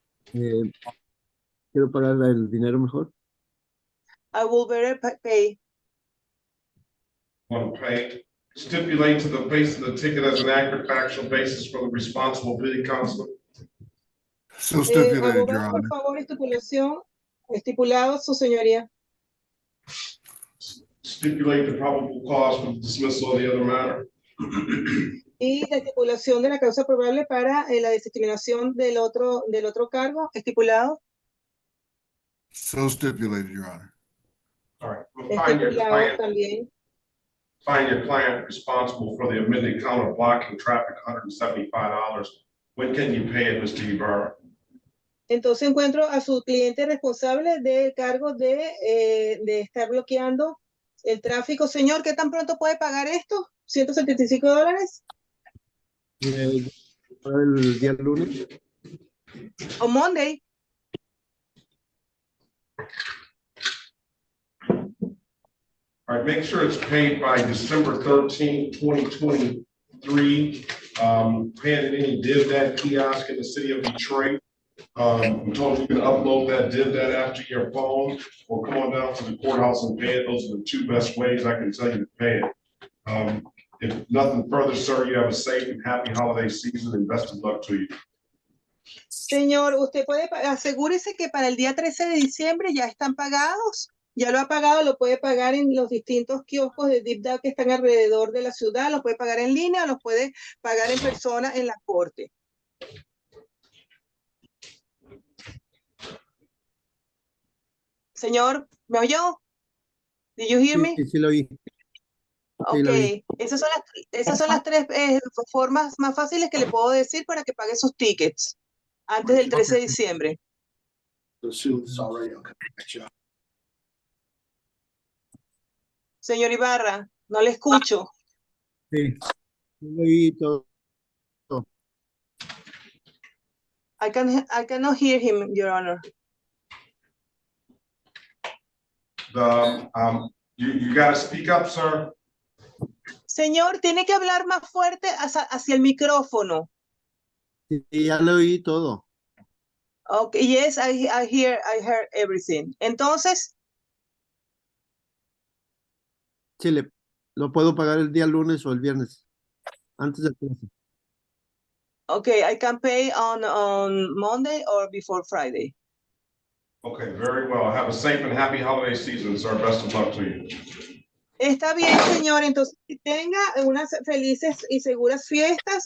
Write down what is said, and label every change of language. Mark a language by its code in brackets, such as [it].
[es] Quiero pagar el dinero mejor. [en] I will better pay. Want to pay? Stipulate to the face of the ticket as an accurate factual basis for the responsible pleading counsel. So stipulated, Your [es] Abogado, por [en] Honor. [es] favor, estipulado, su señoría. [en] Stipulate the probable cause for dismissal of the other matter. [es] Y la estipulación de la causa probable para la desestimación del otro cargo, estipulado. [en] So stipulated, Your Honor. All right. We'll find your [es] Estipulado [en] client [es] también. [en] Responsible for the amended count of blocking traffic, $175. When can you pay it, Mr. Ibarra? [es] Entonces encuentro a su cliente responsable del cargo de estar bloqueando el tráfico. Señor, ¿qué tan pronto puede pagar esto? $175. Para el día lunes. [en] On Monday. All right, make sure it's paid by December 13th, 2023. Pay it at any DivDat kiosk in the city of Detroit. I'm told you can upload that DivDat app to your phone or come on down to the courthouse and pay it. Those are the 2 best ways I can tell you to pay it. If nothing further, sir, you have a safe and happy holiday season and best of luck to you. [es] Señor, usted puede asegúrese que para el día 13 de diciembre ya están pagados Ya lo ha pagado, lo puede pagar en los distintos kioscos de DeepDAO que están alrededor de la ciudad, lo puede pagar en línea o lo puede pagar en persona en la corte. Señor, ¿me oyó? [en] Did you hear me? [es] Sí, lo oí. Sí, lo oí. Ok, esas son las tres formas más fáciles que le puedo decir para que pague sus tickets antes del 13 de diciembre. Señor Ibarra, no le escucho. Sí, lo oí todo. [en] I cannot hear him, Your Honor. You gotta speak up, sir. [es] Señor, tiene que hablar más fuerte hacia el micrófono. Sí, ya lo oí todo. [en] Okay, yes, I heard everything. [es] Entonces, Sí, lo puedo pagar el día lunes o el viernes, antes del 13. [en] okay, I can pay on Monday or before Friday. Okay, very well. Have a safe and happy holiday season, sir. Best of luck to you. [es] Está bien, señor. Entonces, que tenga unas felices y seguras fiestas.